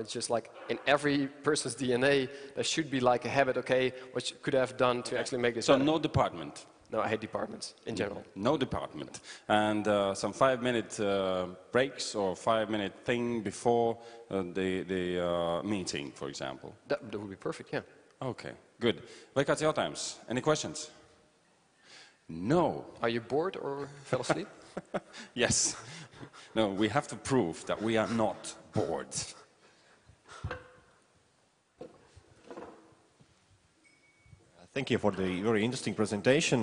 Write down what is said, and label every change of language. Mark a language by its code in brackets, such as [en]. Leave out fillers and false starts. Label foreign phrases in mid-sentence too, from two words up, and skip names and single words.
[en] It's just like in every person's DNA, there should be like a habit, okay, what could I have done to actually make this better? So no department? No, I hate departments in general. No department. And some 5-minute breaks or 5-minute thing before the meeting, for example? That would be perfect, yeah. Okay, good. [lv] Vai kāds jautājums? [en] Any questions? No. Are you bored or fell asleep? Yes. No, we have to prove that we are not bored. Thank you for the very interesting presentation.